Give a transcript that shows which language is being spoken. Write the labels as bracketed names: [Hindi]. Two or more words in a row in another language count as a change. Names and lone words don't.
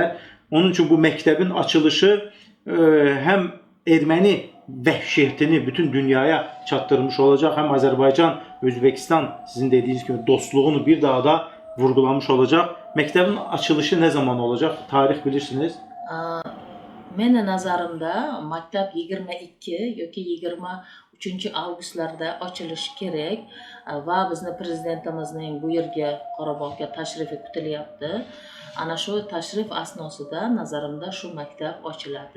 [Azerbaijani] Onun üçün bu məktəbin açılışı həm erməni vəhşiyyətini bütün dünyaya çatdırmış olacaq, həm Azərbaycan, Özbəkistan sizin dediyiniz kimi dostluğunu bir daha da vurgulamış olacaq. Məktəbin açılışı nə zaman olacaq? Tarix bilirsiniz? [Uzbek] Meni nazarimda maktab 22 yoki 3-avgustlarda ochilishi kerak va bizni prezidentimizning bu yerga Qorabog'ga tashrifi kutilyapti. Ana shu tashrif asnosida nazarimda shu maktab ochiladi.